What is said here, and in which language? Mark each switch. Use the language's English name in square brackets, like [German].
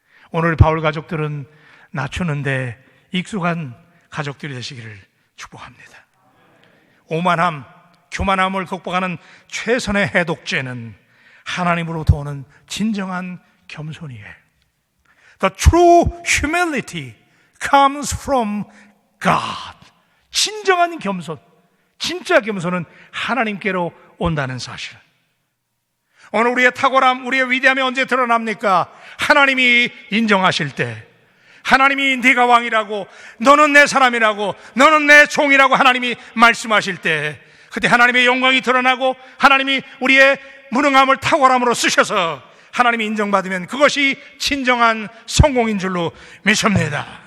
[Korean] 오늘 바울 가족들은 낮추는데 익숙한 가족들이 되시기를 축복합니다. 오만함, 교만함을 극복하는 최선의 해독제는 하나님으로부터 오는 진정한 겸손이에요. [English] The true humility comes from God. [Korean] 진정한 겸손, 진짜 겸손은 하나님께로 온다는 사실. 오늘 우리의 탁월함, 우리의 위대함이 언제 드러납니까? 하나님이 인정하실 때, 하나님이 네가 왕이라고, 너는 내 사람이라고, 너는 내 종이라고 하나님이 말씀하실 때, 그때 하나님의 영광이 드러나고 하나님이 우리의 무능함을 탁월함으로 쓰셔서 하나님이 인정받으면 그것이 진정한 성공인 줄로 믿습니다.